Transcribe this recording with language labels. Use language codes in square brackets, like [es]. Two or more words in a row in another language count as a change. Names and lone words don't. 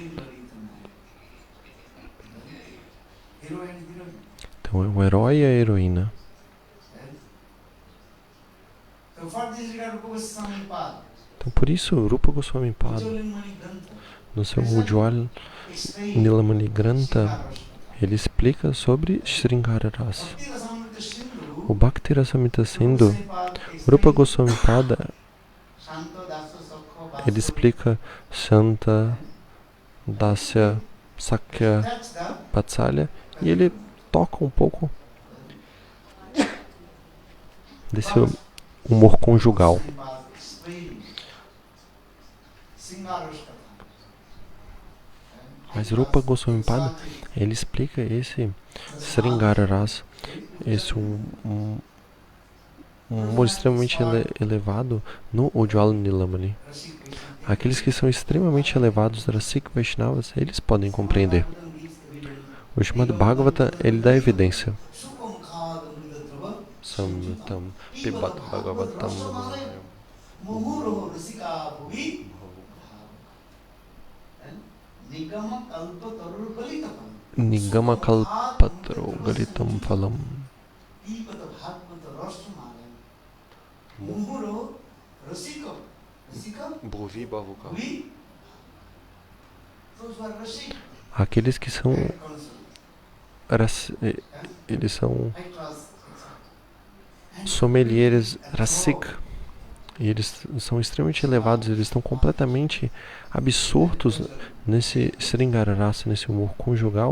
[pt] Então, é o herói e a heroína. Então, por isso, Rupa Goswami Pad, no seu Ujjwal Nilamani Grantha, ele explica sobre [sa] Sringara Rasa. [pt] O Bhakti Rasamrita Sindhu, Rupa Goswami Pad, ele explica [sa] Shanta, Dasya, Sakya, Vatsalya, [pt] e ele toca um pouco desse humor conjugal. Mas Rupa Goswami Pad, ele explica esse [sa] Sringara Rasa, [pt] esse um humor extremamente elevado no Ujjwala Nilamani. Aqueles que são extremamente elevados, [sa] Rasik Vaishnavas, [pt] eles podem compreender. O Srimad Bhagavata, ele dá evidência. [sa] Samritam Pibat Bhagavatam Nigama Kalpataro Galitam Phalam. Bhuvi Bahuka. [pt] Aqueles que são eles são sommeliers rasik, E eles são extremamente elevados, eles estão completamente absortos nesse [sa] Sringara Rasa, [pt] nesse humor conjugal.